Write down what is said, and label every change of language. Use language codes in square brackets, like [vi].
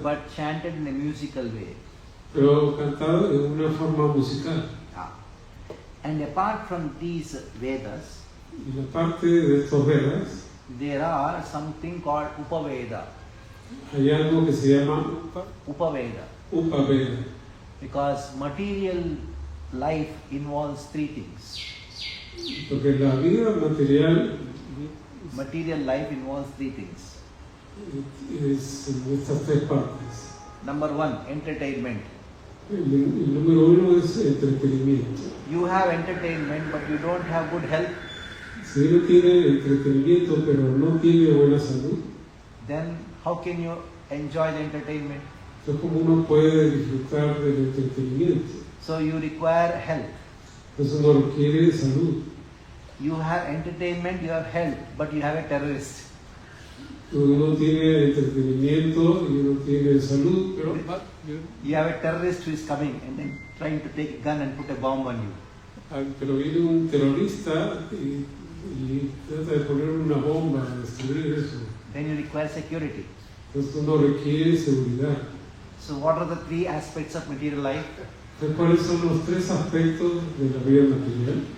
[en] but chanted in a musical way. [es] pero cantado en una forma musical. [en] And apart from these Vedas, [es] Y la parte de estos Vedas, [en] there are something called Upaveda. [es] hay algo que se llama Upaveda. Upaveda, [en] Because material life involves 3 things. [es] porque la vida material [en] Material life involves 3 things. [es] es en estas 3 partes. [en] Number 1, entertainment. [es] El número 1 es entretenimiento. [en] You have entertainment, but you don't have good health, [es] Si uno tiene entretenimiento pero no tiene buena salud, [en] then how can you enjoy the entertainment? [es] entonces como uno puede disfrutar del entretenimiento. [en] So you require health. [es] Entonces uno requiere salud. [en] You have entertainment, you have health, but you have a terrorist. [es] Uno tiene entretenimiento y uno tiene salud, pero [en] You have a terrorist who is coming and then trying to take a gun and put a bomb on you. [es] pero viene un terrorista y trata de poner una bomba a destruir eso. [en] Then you require security. [es] Entonces uno requiere seguridad. [en] So what are the 3 aspects of material life? [es] Entonces, ¿cuáles son los 3 aspectos de la vida material?